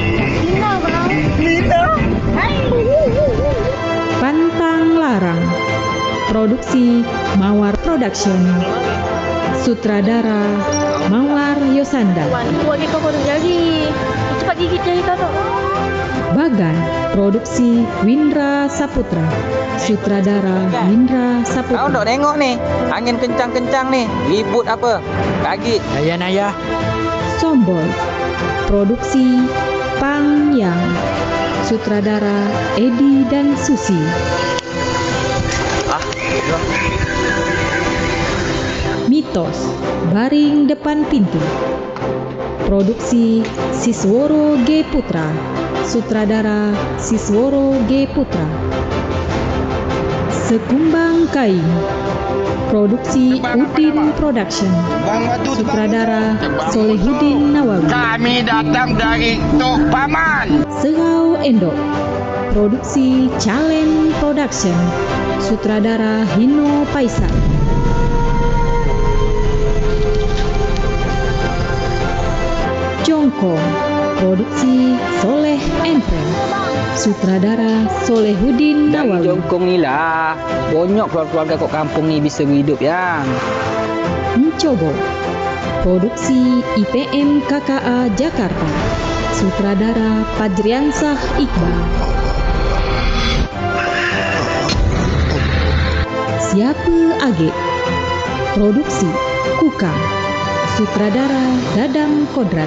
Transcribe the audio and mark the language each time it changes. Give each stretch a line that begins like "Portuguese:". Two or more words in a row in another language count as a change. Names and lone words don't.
Indonesian: Pantang Larang, produksi Mawar Production, sutradara Mawar Yosanda. Bagan, produksi Windra Saputra, sutradara Windra Saputra.
Malay: Kau nak tengok ni, angin kencang-kencang ni, ribut apa?
Indonesian: Kaget. Ayah. Sombol, produksi Pang Yang, sutradara Edi dan Susi. Mitos, Baring Depan Pintu, produksi Sisworo G. Putra, sutradara Sisworo G. Putra. Sekumbang Kain, produksi Udin Production, sutradara Solehudin Nawawi. Kami datang dari Tok Paman. Serau Endok, produksi Challenge Production, sutradara Hino Paisal. Jongkong, produksi Soleh Enfrem, sutradara Solehudin Nawawi.
Malay: Jongkong ni lah, banyak keluarga kat kampung ni bisa hidup ya.
Indonesian: Mencoba, produksi IPM KKA Jakarta, sutradara Fajriansah Iqbal. Siapa Age, produksi Kukang, sutradara Dadang Kodrat.